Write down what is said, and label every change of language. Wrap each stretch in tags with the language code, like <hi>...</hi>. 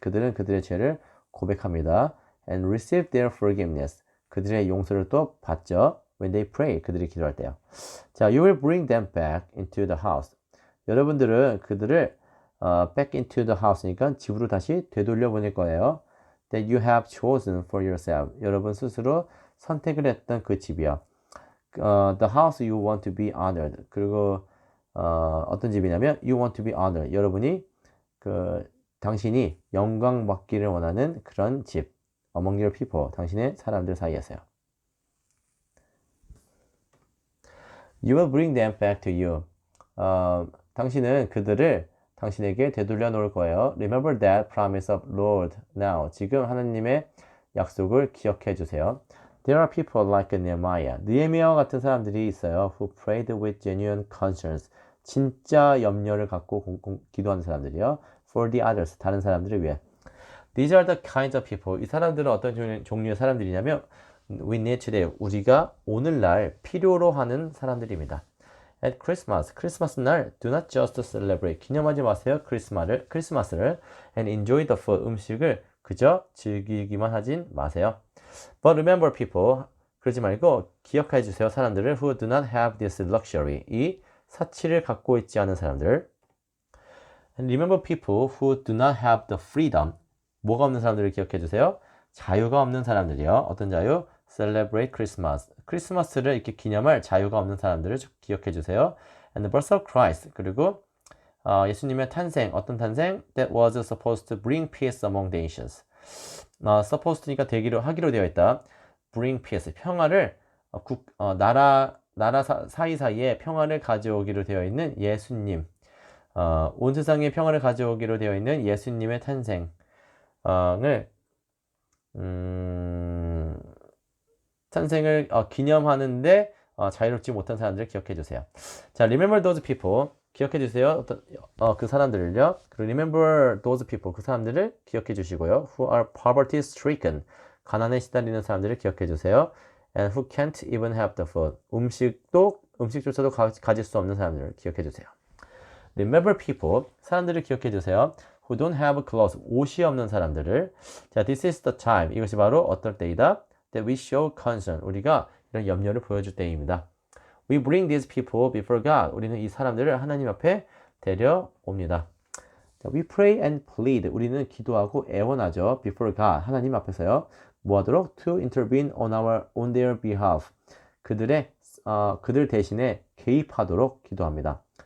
<ko>그들은 그들의 죄를 고백합니다.</ko> <en>And receive their forgiveness.</en> <ko>그들의 용서를 또 받죠.</ko> <en>When they pray.</en> <ko>그들이 기도할 때요.</ko> <en>자, you will bring them back into the house.</en> <ko>여러분들은 그들을</ko> <en>back into the house</en> <ko>니까 집으로 다시 되돌려 보낼 거예요.</ko> <en>That you have chosen for yourself.</en> <ko>여러분 스스로 선택을 했던 그 집이요.</ko> <en>The house you want to be honored.</en> <ko>그리고 어떤 집이냐면</ko> <en>you want to be honored.</en> <ko>여러분이 당신이 영광 받기를 원하는 그런 집.</ko> <en>Among your people.</en> <ko>당신의 사람들 사이에서요.</ko> <en>You will bring them back to you.</en> <ko>당신은 그들을 당신에게 되돌려 놓을 거예요.</ko> <en>Remember that promise of Lord now.</en> <ko>지금 하나님의 약속을 기억해 주세요.</ko> <en>There are people like Nehemiah.</en> <ko>느헤미야와 같은 사람들이 있어요.</ko> <en>Who prayed with genuine concerns.</en> <ko>진짜 염려를 갖고 기도하는 사람들이요.</ko> <en>For the others.</en> <ko>다른 사람들을 위해.</ko> <en>These are the kinds of people.</en> <ko>이 사람들은 어떤 종류의 사람들이냐면</ko> <en>we need today.</en> <ko>우리가 오늘날 필요로 하는 사람들입니다.</ko> <en>At Christmas.</en> <ko>크리스마스 날</ko> <en>do not just celebrate.</en> <ko>기념하지 마세요. 크리스마스를</ko> <en>and enjoy the food.</en> <ko>음식을 그저 즐기기만 하진 마세요.</ko> <en>But remember people.</en> <ko>그러지 말고 기억해 주세요. 사람들을</ko> <en>who do not have this luxury. 이</en> <ko>사치를 갖고 있지 않은 사람들.</ko> <en>And remember people who do not have the freedom.</en> <ko>뭐가 없는 사람들을 기억해 주세요. 자유가 없는 사람들이요. 어떤 자유?</ko> <en>Celebrate Christmas.</en> <ko>크리스마스를 이렇게 기념할 자유가 없는 사람들을 기억해 주세요.</ko> <en>And the birth of Christ.</en> <ko>그리고 예수님의 탄생. 어떤 탄생?</ko> <en>That was supposed to bring peace among the nations.</en> <ko>supposed니까 하기로 되어 있다.</ko> <en>Bring peace.</en> <ko>평화를 나라 사이사이에 평화를 가져오기로 되어 있는 예수님. 온 세상에 평화를 가져오기로 되어 있는 예수님의 탄생을 기념하는데 자유롭지 못한 사람들을 기억해 주세요.</ko> <en>자, remember those people.</en> <ko>기억해 주세요. 그 사람들을요. 그리고</ko> <en>remember those people.</en> <ko>그 사람들을 기억해 주시고요.</ko> <en>Who are poverty stricken.</en> <ko>가난에 시달리는 사람들을 기억해 주세요.</ko> <en>And who can't even have the food.</en> <ko>음식조차도 가질 수 없는 사람들을 기억해 주세요.</ko> <en>Remember people.</en> <ko>사람들을 기억해 주세요.</ko> <en>Who don't have clothes.</en> <ko>옷이 없는 사람들을.</ko> <en>자, this is the time.</en> <ko>이것이 바로 어떨 때이다.</ko> <en>That we show concern.</en> <ko>우리가 이런 염려를 보여줄 때입니다.</ko> <en>We bring these people before God.</en> <ko>우리는 이 사람들을 하나님 앞에 데려옵니다.</ko> <en>자, we pray and plead.</en> <ko>우리는 기도하고 애원하죠.</ko> <en>Before God.</en> <ko>하나님 앞에서요. 뭐하도록?</ko> <en>To intervene on their behalf.</en> <ko>그들 대신에 개입하도록 기도합니다.</ko>